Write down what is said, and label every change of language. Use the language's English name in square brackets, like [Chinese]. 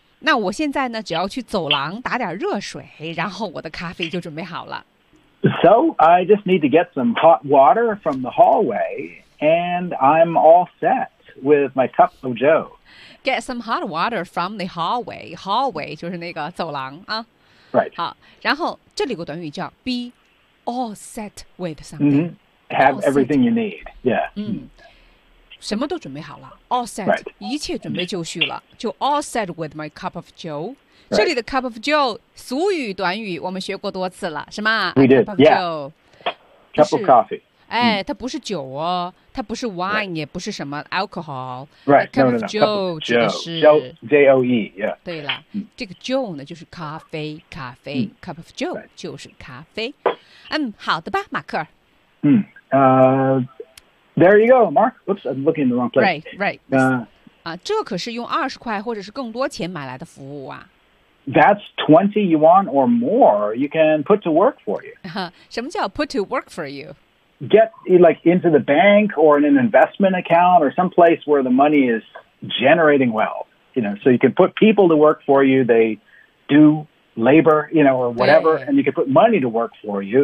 [Chinese] 那我现在呢只要去走廊打点热水然后我的咖啡就准备好了。 [English] So, I just need to get some hot water from the hallway and I'm all set with my cup of Joe. Get some hot water from the hallway. Hallway [Chinese] 就是那个走廊啊。 [English] Right. [Chinese] 好，然后这里有个短语叫 [English] be all set with something.、 Mm-hmm. Have everything you need. Yeah. [Chinese] 嗯。什么都准备好了 ， [English] all set，、 right. [Chinese] 一切准备就绪了，就 [English] all set with my cup of Joe、 right.。 [Chinese] 这里的 cup of Joe， 俗语短语，我们学过多次了，是吗 [English] ？We did. Cup of yeah. Cup of coffee. [Chinese] 哎、它不是酒哦，它不是 wine，、 [English] right. [Chinese] 也不是什么 alcohol。 [English] Right. Cup no, no, no. of Joe [Chinese] 指的是 [English] Joe. Yeah. [Chinese] 对了、这个 Joe 呢，就是咖啡，咖啡。Cup of Joe、 right. 就是咖啡。嗯，好的吧，马克。 [English] There you go, Mark. Oops, I'm looking in the wrong place. Right, right. [Chinese] 这可是用二十块或者是更多钱买来的服务啊。 [English] That's 20 yuan or more you can put to work for you. [Chinese] 什么叫 [English] put to work for you? Get like into the bank or in an investment account or someplace where the money is generating wealth. You know, so you can put people to work for you. They do labor, you know, or whatever. And you can put money to work for you.